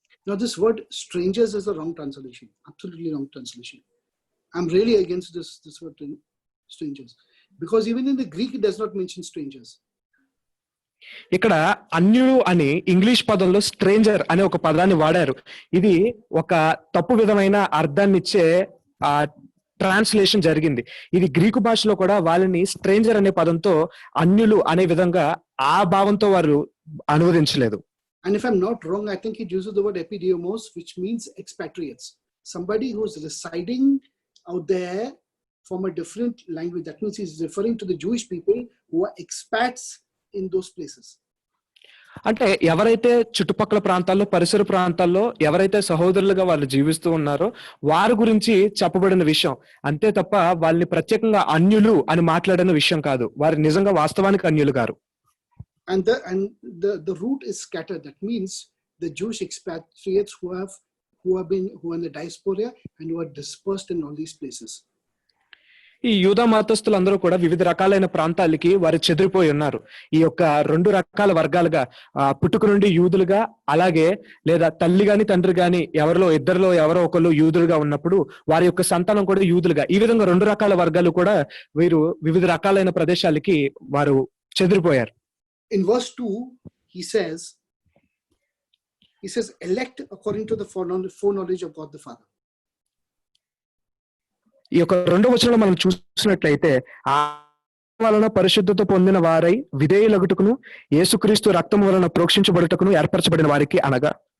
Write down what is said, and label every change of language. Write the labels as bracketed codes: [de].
[en] Now this word strangers is a wrong translation. Absolutely wrong translation. I'm really against this word strangers. Because even in the Greek, it does not mention strangers. [te] ఇక్కడ అన్యుడు అని English పదంలో stranger అనే ఒక పదాన్ని వాడారు. ఇది ఒక తప్పు విధమైన అర్థాన్ని ఇచ్చే ట్రాన్స్లేషన్ జరిగింది. ఇది గ్రీకు భాషలో కూడా వాళ్ళని స్ట్రేంజర్ అనే పదంతో అన్యులు అనే విధంగా ఆ భావంతో వారు అనువదించలేదు. [en] And if I'm not wrong, I think it uses the word epidiomos, which means expatriates. Somebody who's residing out there from a different language. That means he's referring to the Jewish people who are expats in those places. [te] అంటే ఎవరైతే చుట్టుపక్కల ప్రాంతాల్లో పరిసర ప్రాంతాల్లో ఎవరైతే సహోదరులుగా వాళ్ళు జీవిస్తూ ఉన్నారో వారి గురించి చెప్పబడిన విషయం అంతే తప్ప వాళ్ళని ప్రత్యేకంగా అన్యులు అని మాట్లాడిన విషయం కాదు. వారు నిజంగా వాస్తవానికి అన్యులు గారు. [en] And the root is scattered. That means the Jewish expatriates who are in the diaspora and who are dispersed in all these places. [te] ఈ యూదా మతస్థులందరూ కూడా వివిధ రకాలైన ప్రాంతాలకి వారు చెదిరిపోయి ఉన్నారు. ఈ యొక్క 2 రకాల వర్గాలుగా పుట్టుక నుండి యూదులుగా, అలాగే లేదా తల్లి గాని తండ్రి గాని ఇద్దరిలో ఎవరో ఒకరు యూదులుగా ఉన్నప్పుడు వారి యొక్క సంతానం కూడా యూదులుగా, ఈ విధంగా 2 రకాల వర్గాలు కూడా వీరు వివిధ రకాలైన ప్రదేశాలకి వారు చెదిరిపోయారు. [en] In verse 2, he says, elect according to the foreknowledge of God the Father. [te] ఈ యొక్క 2వ వచనంలో మనం చూసినట్లయితే ఆ వలన పరిశుద్ధత పొందిన వారై విధేయులగుటకును యేసుక్రీస్తు రక్తం వలన ప్రోక్షించబడుటకును ఏర్పరచబడిన వారికి అనగా.